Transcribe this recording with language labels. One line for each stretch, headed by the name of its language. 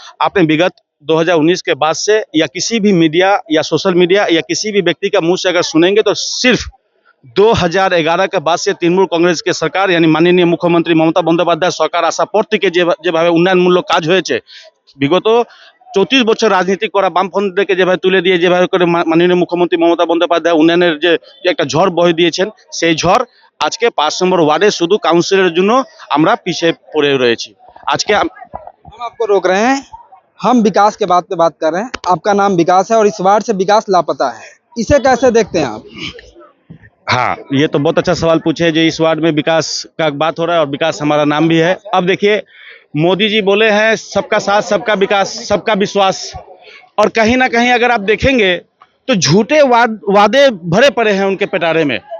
Hindi: आपने विगत 2019 के बाद से या किसी भी मीडिया या सोशल मीडिया या किसी भी व्यक्ति का मुँह से अगर सुनेंगे तो सिर्फ 2011 के बाद से तृणमूल कांग्रेस के सरकार यानी माननीय मुख्यमंत्री ममता बंदोपाध्याय सरकार आशा पड़ती के
Bangla: যেভাবে উন্নয়নমূলক কাজ হয়েছে, বিগত 34 বছর রাজনীতি করা বামফ্রন্টকে যেভাবে তুলে দিয়ে যেভাবে করে মাননীয় মুখ্যমন্ত্রী মমতা বন্দ্যোপাধ্যায় উন্নয়নের যে একটা ঝড় বহে দিয়েছেন, সেই ঝড় আজকে 5 নম্বর ওয়ার্ডে শুধু কাউন্সিলরের জন্য আমরা পিছিয়ে পড়ে রয়েছি। আজকে
Hindi: हम आपको रोक रहे हैं, हम विकास के बात पे बात कर रहे हैं। आपका नाम विकास है और इस वार्ड से विकास लापता है, इसे कैसे देखते हैं आप? हाँ, ये तो बहुत अच्छा सवाल पूछे जो इस वार्ड में विकास का बात हो रहा है और विकास हमारा नाम भी है। अब देखिए, मोदी जी बोले हैं सबका साथ सबका विकास सबका विश्वास, और कहीं ना कहीं अगर आप देखेंगे तो झूठे वादे भरे पड़े हैं उनके पिटारे में।